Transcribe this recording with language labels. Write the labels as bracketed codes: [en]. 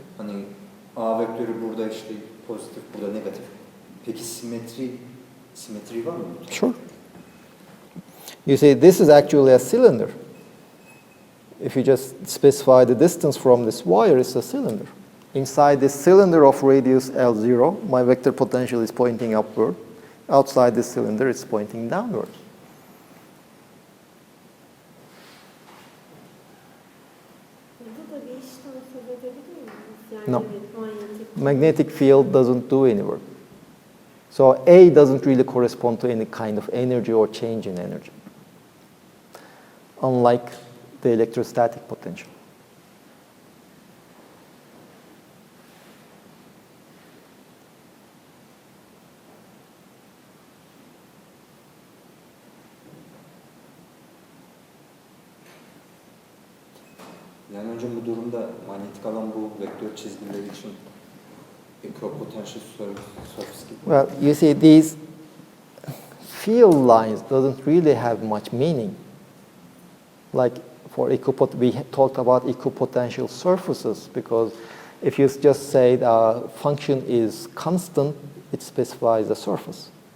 [tr] Hani A vektörü burada işte pozitif, burada negatif. Peki simetri var mı? [en] Sure. You see, this is actually a cylinder. If you just specify the distance from this wire, it's a cylinder. Inside this cylinder of radius L0, my vector potential is pointing upward. Outside this cylinder, it's pointing downward. [tr] Burada da bir işten söz edebilir miyiz? Yani [en] No. [tr] manyetik. [en] Magnetic field doesn't do any work. So A doesn't really correspond to any kind of energy or change in energy, unlike the electrostatic potential. [tr] Yani hocam bu durumda manyetik alan bu vektör çizgileri için equipotential surface gibi. [en] Well, you see, these field lines doesn't really have much meaning. Like for we talked about equipotential surfaces because if you just say the function is constant, it specifies a surface.